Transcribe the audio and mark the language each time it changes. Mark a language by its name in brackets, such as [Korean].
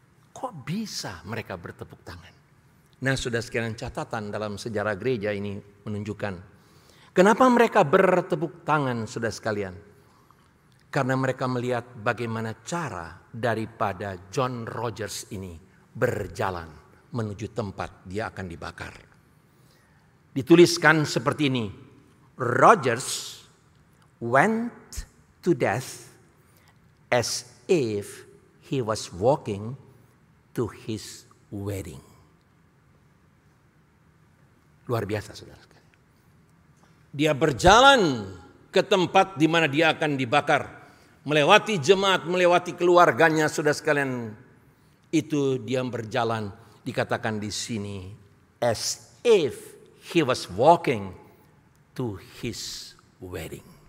[Indonesian] Kok bisa mereka bertepuk tangan? Nah sudah sekian catatan dalam sejarah gereja ini menunjukkan kenapa mereka bertepuk tangan sudah sekalian. Karena mereka melihat bagaimana cara daripada John Rogers ini berjalan menuju tempat dia akan dibakar. Dituliskan seperti ini. [English] Rogers went to death as if he was walking to his wedding. [Indonesian] Luar biasa saudara sekalian. Dia berjalan ke tempat di mana dia akan dibakar, melewati jemaat, melewati keluarganya saudara sekalian. Itu dia berjalan, dikatakan di sini, [English] as if he was walking to his wedding.